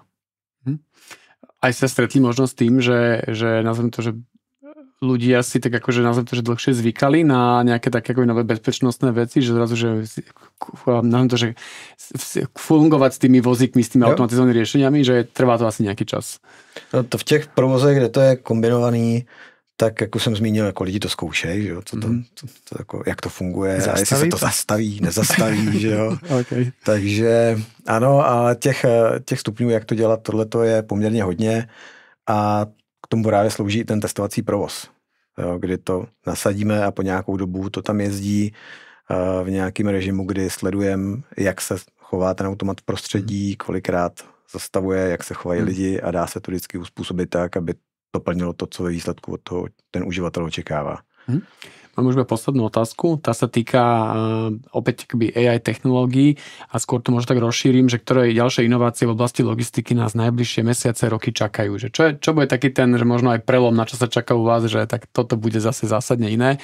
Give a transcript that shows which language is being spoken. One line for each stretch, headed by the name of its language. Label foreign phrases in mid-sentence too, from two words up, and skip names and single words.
Slovak: Aj sa stretli možno s tým, že nazvem to, že ľudia si tak akože nazvem to, že dlhšie zvykali na nejaké také ako nové bezpečnostné veci, že zrazu, že nazvem to, že fungovať s tými vozíkmi, s tými automatizovanými riešeniami, že trvá to asi nejaký čas.
Czech: No to v těch provozech, kde to je kombinovaný, tak jako jsem zmínil, jako lidi to zkoušejí, že jo, jako, jak to funguje, a jestli se to zastaví, nezastaví, že jo. Okay. Takže ano, a těch stupňů, jak to dělat, tohleto je poměrně hodně a k tomu právě slouží ten testovací provoz, jo, kdy to nasadíme a po nějakou dobu to tam jezdí v nějakém režimu, kdy sledujeme, jak se chová ten automat v prostředí, kolikrát zastavuje, jak se chovají lidi a dá se to vždycky uspůsobit tak, aby doplnilo to, co ve výsledku od toho ten uživatel očekává.
Slovak: Mám už poslednú otázku. Tá sa týka opäť AI technológií a skôr to možno tak rozšírim, že ktoré ďalšie inovácie v oblasti logistiky nás najbližšie mesiace, roky čakajú. Že čo bude taký ten, že možno aj prelom, na čo sa čaká u vás, že tak toto bude zase zásadne iné.